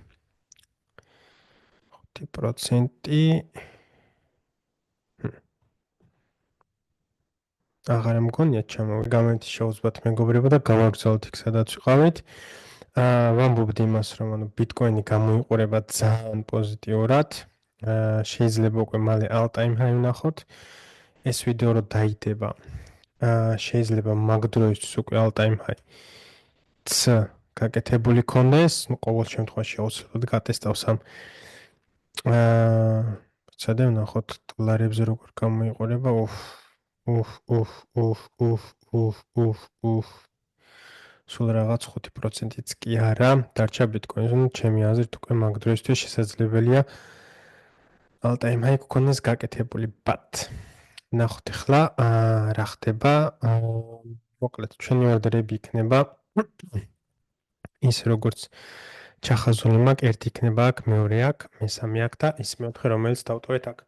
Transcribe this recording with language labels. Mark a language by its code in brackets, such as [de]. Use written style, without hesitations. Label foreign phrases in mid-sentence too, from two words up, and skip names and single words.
[ka] 5% აღარ მგონია ჩამოვი. გამეთ შეუძლებთ მეგობრებო და გავაგზავნოთ იქ სადაც ვიყავით. ვამბობთ იმას, რომ ანუ ბიტკოინი გამოიყურება ძალიან პოზიტიურად. შეიძლება უკვე მალე [en] all time high [ka] ვნახოთ. ეს ვიდეო რო დაიდება, შეიძლება მაგ დროისთვის უკვე [en] all time high [ka] გაკეთებული ქონდეს, ну ყოველ შემთხვევაში აუცილებლად გატესტავს ამ ცადე ვნახოთ დოლარებზე როგორ გამოიყურება. სულ რაღაც 5%-იც კი არა, დარჩა ბიტკოინს, ну ჩემი აზრით უკვე მაგ დროისთვის შესაძლებელია [en] all time high [ka] გქონდეს გაკეთებული, but ნახოთ ახლა რა ხდება. მოკლედ ჩვენი ორდერები იქნება ის როგორც ჩახაზული მაქვს, ერთი იქნება აქ, მეორე აქ, მესამე აქ და ის მეოთხე რომელიც დავტოვეთ აქ.